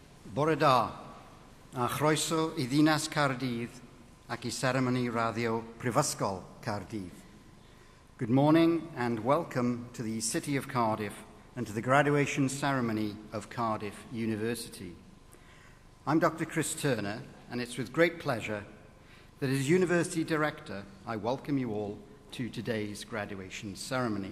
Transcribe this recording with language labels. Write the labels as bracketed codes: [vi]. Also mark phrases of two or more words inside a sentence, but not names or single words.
[cy] Bore da, a chroeso I ddinas Cardydd ac I seremoni radio Prifysgol Cardydd. [en] Good morning and welcome to the City of Cardiff and to the graduation ceremony of Cardiff University. I'm Dr. Chris Turner, and it's with great pleasure that as University Director I welcome you all to today's graduation ceremony.